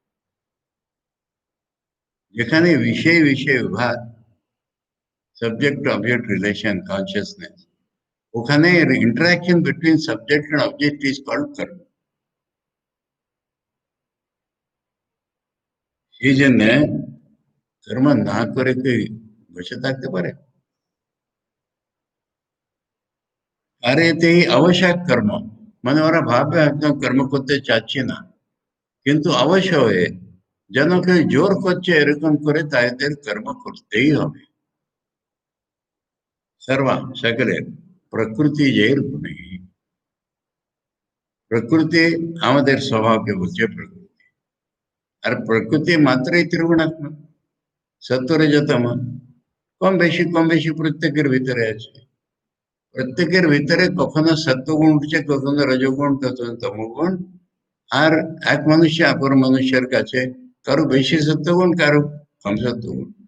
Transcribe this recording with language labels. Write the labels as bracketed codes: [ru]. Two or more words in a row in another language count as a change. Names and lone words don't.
[bn] যেখানে বিষয় বিষয় বিভাগ [en] subject object relation consciousness [bn] ওখানে [en] interaction between subject and object is called [bn] কর্ম সেই জন্য কর্ম না করে কি বসে থাকতে পারে আর এতেই আবশ্যক কর্ম মানে ওরা ভাবে একদম কর্ম করতে চাচ্ছে না কিন্তু অবশ্য হয়ে যেন কেউ জোর করছে এরকম করে তাদের কর্ম করতেই হবে सर्वा सकले प्रकृति जैर गुणे प्रकृति আমাদের স্বভাবকে বলছে প্রকৃতি আর প্রকৃতি মাত্রই ত্রিগুণাত্মক সত্য রজতম কম বেশি প্রত্যেকের ভিতরে আছে প্রত্যেকের ভিতরে কখনো সত্ত্বগুণ উঠছে কখনো রজগুণ কখনো তমগুণ আর এক মানুষ অপর মানুষের কাছে কারো বেশি সত্ত্বগুণ কারো কম সত্ত্বগুণ